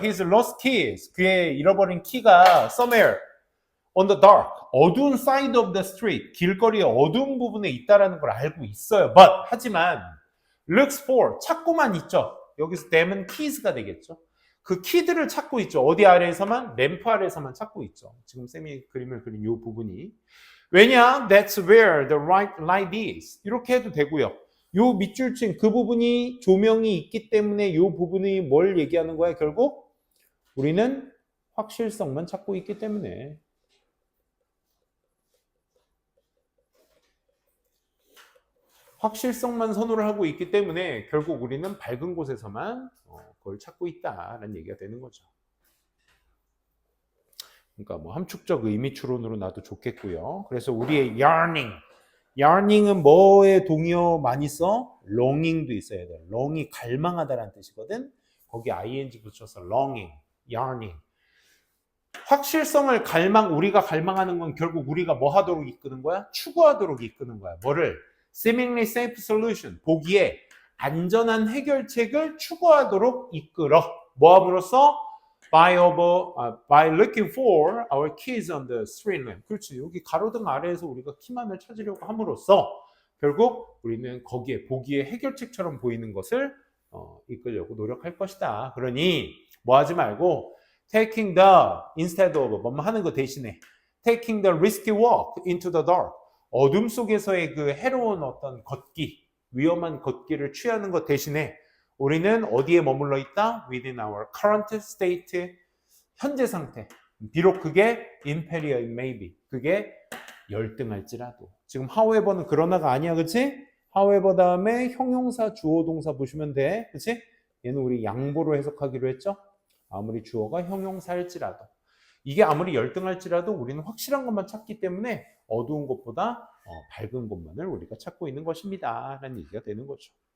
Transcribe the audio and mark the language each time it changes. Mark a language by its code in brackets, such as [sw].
[en] His lost keys, [ko] 그의 잃어버린 키가 [en] somewhere on the dark, 어두운 side of the street, 길거리의 어두운 부분에 있다라는 걸 알고 있어요. [ko] But, 하지만 [en] looks for, [ko] 찾고만 있죠. 여기서 them은 keys가 되겠죠. 그 키들을 찾고 있죠. 어디 아래에서만? 램프 아래에서만 찾고 있죠. 지금 쌤이 그림을 그린 이 부분이. 왜냐? [en] That's where the right light is. [ko] 이렇게 해도 되고요. 요 밑줄층 그 부분이 조명이 있기 때문에 요 부분이 뭘 얘기하는 거야? 결국 우리는 확실성만 찾고 있기 때문에. 확실성만 선호를 하고 있기 때문에 결국 우리는 밝은 곳에서만 그걸 찾고 있다라는 얘기가 되는 거죠. 그러니까 뭐 함축적 의미 추론으로 놔도 좋겠고요. 그래서 우리의 yearning, yearning은 뭐에 동의어 많이 써? longing도 있어야 돼. long이 갈망하다라는 뜻이거든. 거기 ing 붙여서 longing, yearning. 확실성을 우리가 갈망하는 건 결국 우리가 뭐 하도록 이끄는 거야? 추구하도록 이끄는 거야. 뭐를? [en] seemingly safe solution. [ko] 보기에 안전한 해결책을 추구하도록 이끌어. 뭐 함으로써? [en] by looking for our keys on the street lamp. [ko] 그렇지. 여기 가로등 아래에서 우리가 키만을 찾으려고 함으로써 결국 우리는 거기에 보기에 해결책처럼 보이는 것을 이끌려고 노력할 것이다. 그러니 뭐 하지 말고 [en] taking the instead of 뭐뭐 하는 거 대신에 taking the risky walk into the dark. [ko] 어둠 속에서의 그 해로운 어떤 걷기, 위험한 걷기를 취하는 것 대신에 우리는 어디에 머물러 있다? [en] Within our current state, [ko] 현재 상태. 비록 그게 [en] inferior it may be. [ko] 그게 열등할지라도. 지금 however는 그러나가 아니야, 그치? however 다음에 형용사, 주어, 동사 보시면 돼. 그치? 얘는 우리 양보로 해석하기로 했죠? 아무리 주어가 형용사일지라도. 이게 아무리 열등할지라도 우리는 확실한 것만 찾기 때문에 어두운 것보다 밝은 것만을 우리가 찾고 있는 것입니다. 라는 얘기가 되는 거죠.